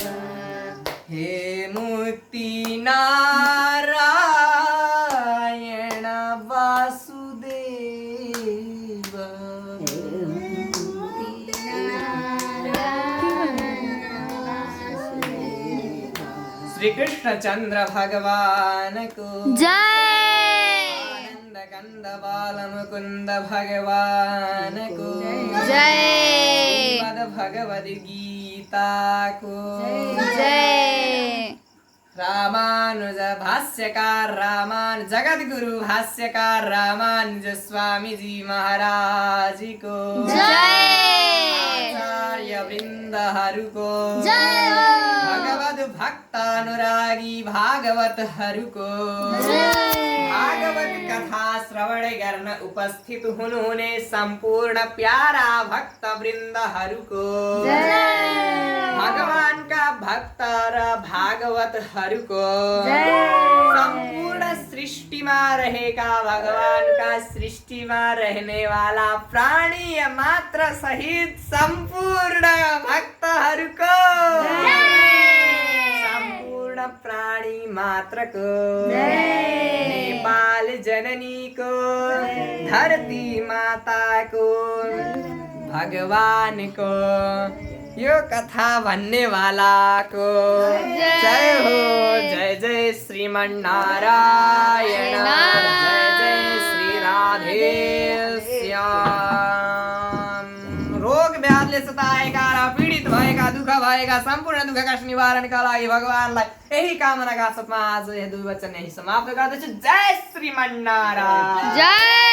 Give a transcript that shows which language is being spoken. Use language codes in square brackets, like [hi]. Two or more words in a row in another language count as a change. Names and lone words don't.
[ne] हे मुक्ति नारायण वासुदेव श्री कृष्ण चंद्र भगवान को जय आनंद कंद बाल मुकुंद भगवान को जय श्रीमद् भगवद गीता को जय रामानुज भाष्यकार जगत गुरु भाष्यकार रामानुज स्वामी जी महाराज को जय आचार्य वृन्दहरूको जय हो भगवद भक्तानुरागी भागवत को भागवत कथा श्रवण गर्न उपस्थित हुनुहुने सम्पूर्ण प्यारा भक्त वृन्दहरूको भगवानका भक्त र भागवतहरूको सम्पूर्ण सृष्टिमा रहेका भगवानका सृष्टिमा [hi] रहने वाला [ne] प्राणी मात्र सहित सम्पूर्ण भक्तहरूको सम्पूर्ण प्राणी मात्रको नेपाल जननीको धरती माताको भगवानको यो कथा भन्ने वालाको जय हो जय जय श्रीमन्नारायण जय जय श्री राधे श्याम रोग व्याधिले सताएका र पीडित भएका दुःख भएका सम्पूर्ण दुःखका निवारणका लागि भगवानलाई यही कामनाका साथमा आज यो दुई वचन यही समाप्त गर्दछु जय श्रीमन्नारायण जय